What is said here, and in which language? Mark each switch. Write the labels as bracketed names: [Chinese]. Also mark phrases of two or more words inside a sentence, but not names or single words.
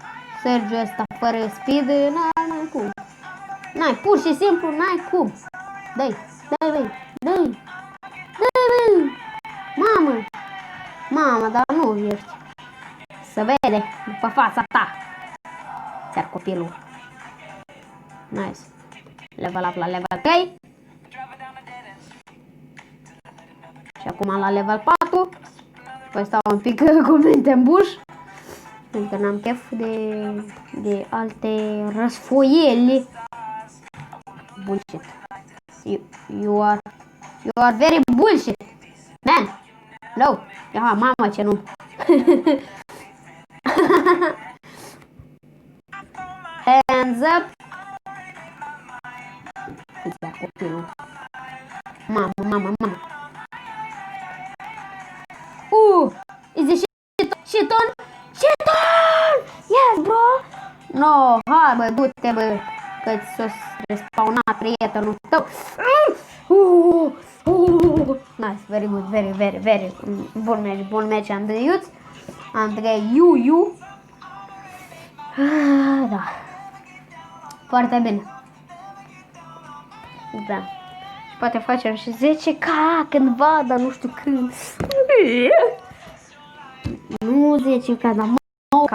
[Romanian] Sergiu ăsta, fără speed, n-ai cum. N-ai, pur și simplu n-ai cum. Dai, băi. Mamă, dar nu ești. Se vede după fața ta. Ți-ar copilul. [English] Nice. Level up la level 3. [Romanian] Și acum la level 4. Păi stau un pic cu minte în buș. Pentru că n-am chef de alte răsfoieli. [English] Bullshit. You are very bullshit. Man. No. [Romanian] Aha, mama, ce nu. [English] Hands up. [Romanian] Îți ia copilul. Mama. [English] Is it shiton? Yes, bro. No, [Romanian] hai bă, du-te bă, că-ți s-o respawnat prietenul tău. [English] Nice, very good, very bun match, Andrei Iu. [Romanian] Da. Foarte bine. Da. Poate facem și 10k cândva, dar nu știu când. Nu 10k, dar 9k.